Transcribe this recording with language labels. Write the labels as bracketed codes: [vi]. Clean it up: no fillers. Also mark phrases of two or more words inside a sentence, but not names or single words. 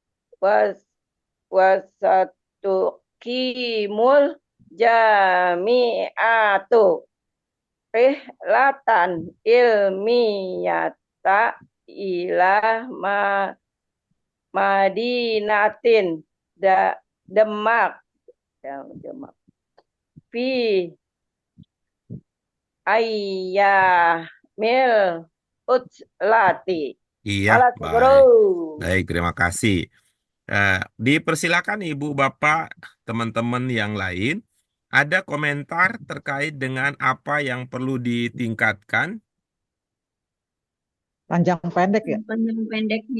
[ar] وستقيم الجامعة رحلة علمية إلى مدينة Demak في أيام العطلة. [id] Iya, Alas baik. Guru. Baik, terima kasih. Dipersilakan Ibu, Bapak, teman-teman yang lain, ada komentar terkait dengan apa yang perlu ditingkatkan? Panjang pendek ya. Panjang pendeknya.